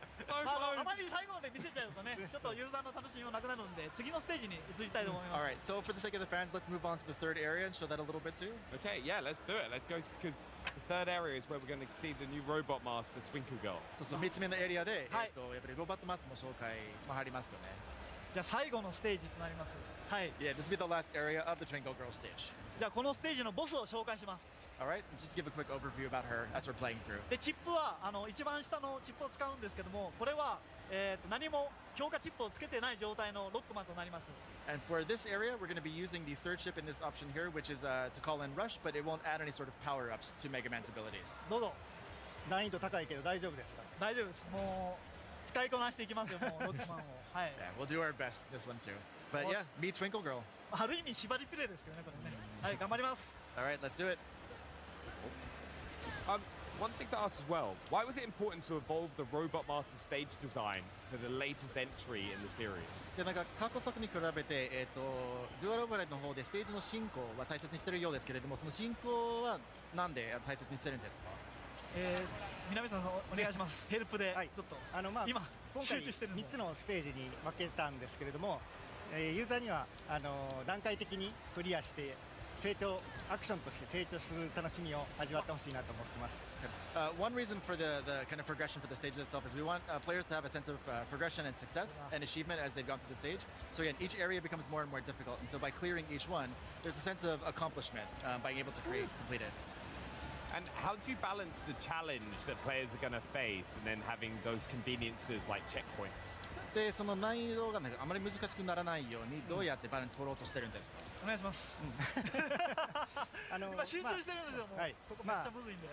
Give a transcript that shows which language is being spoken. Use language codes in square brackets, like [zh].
[ja] あまり最後まで見せちゃうとね、ちょっとユーザーの楽しみもなくなるんで、次のステージに移りたいと思います。 [en] Alright, so for the sake of the fans, let's move on to the third area and show that a little bit too. Okay, yeah, let's do it. Let's go because the third area is where we're going to see the new robot master, Twinkle Girl. [ja] そう3つ目のエリアで、やっぱりロボットマスの紹介も入りますよね。じゃあ最後のステージとなります。はい。 [en] Yeah, this will be the last area of the Twinkle Girl stage. [ja] じゃあこのステージのボスを紹介します。 [en] Alright, just give a quick overview about her as we're playing through. [ja] でチップは一番下のチップを使うんですけども、これは何も強化チップをつけてない状態のロックマンとなります。 [en] And for this area, we're going to be using the third chip in this option here, which is to call in Rush, but it won't add any sort of power-ups to Mega Man's abilities. [ja] どうぞ。難易度高いけど大丈夫ですか？大丈夫です。もう使いこなしていきますよ、もうロックマンを。はい。 [en] Yeah, we'll do our best this one too. But yeah, meet Twinkle Girl. [ja] ある意味縛りプレイですけどね、これね。はい、頑張ります。 [en] Alright, let's do it. One thing to ask as well, why was it important to evolve the Robot Master stage design for the latest entry in the series? [ja] でなんか過去作に比べて、デュアルオーバーライドの方でステージの進行は大切にしているようですけれども、その進行はなんで大切にしてるんですか？南さんお願いします。ヘルプでちょっと、今集中してるの。 3つのステージに分けたんですけれども、ユーザーには段階的にクリアしてアクションとして成長する楽しみを味わってほしいなと思ってます。 [en] One reason for the kind of progression for the stage itself is we want players to have a sense of progression and success and achievement as they've gone through the stage. So again, each area becomes more and more difficult, and so by clearing each one, there's a sense of accomplishment by being able to complete it. And how do you balance the challenge that players are going to face and then having those conveniences like checkpoints? [ja] でその難易度があまり難しくならないようにどうやってバランス取ろうとしてるんですか？お願いします。今集中してるんですよ。もうここめっちゃむずいんで。